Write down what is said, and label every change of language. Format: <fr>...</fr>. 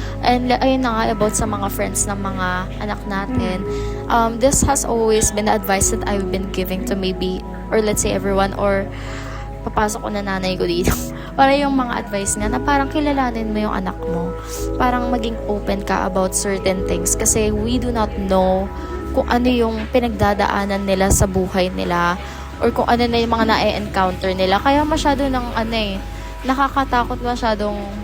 <tl>And ayun na nga about sa mga friends ng mga anak natin.</tl> <en>This has always been the advice that I've been giving to maybe, or let's say everyone, or</en> <tl>papasok ko na nanay ko dito. Para yung mga advice niya na parang kilalanin mo yung anak mo. Parang maging open ka</tl> <en>about certain things</en> <tl>kasi</tl> <en>we do not know</en> <tl>kung ano yung pinagdadaanan nila sa buhay nila or kung ano na yung mga na-encounter nila. Kaya masyado ng nakakatakot, masyadong</tl>